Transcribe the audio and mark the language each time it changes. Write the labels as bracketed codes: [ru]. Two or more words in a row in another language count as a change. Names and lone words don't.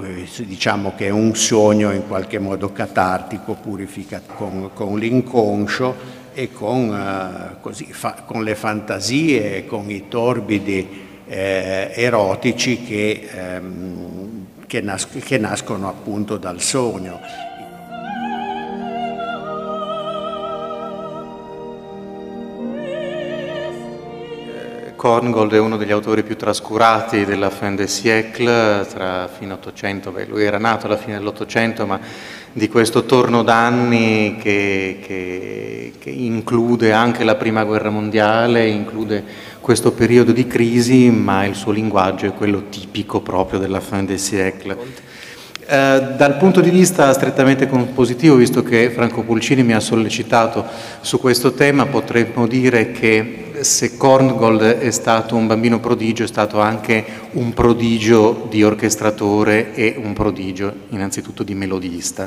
[it] Diciamo che è un sogno in qualche modo catartico, purificato con l'inconscio e con le fantasie, con i torbidi erotici che nascono appunto dal sogno. Korngold è uno degli autori più trascurati della [fr] fin des siècles, [it] tra fine 800, lui era nato alla fine dell'Ottocento, ma di questo torno d'anni che include anche la Prima Guerra Mondiale, include questo periodo di crisi, ma il suo linguaggio è quello tipico proprio della [fr] fin des siècles. [it] Dal punto di vista strettamente compositivo, visto che Franco Pulcini mi ha sollecitato su questo tema, potremmo dire che se Korngold è stato un bambino prodigio, è stato anche un prodigio di orchestratore e un prodigio innanzitutto di melodista.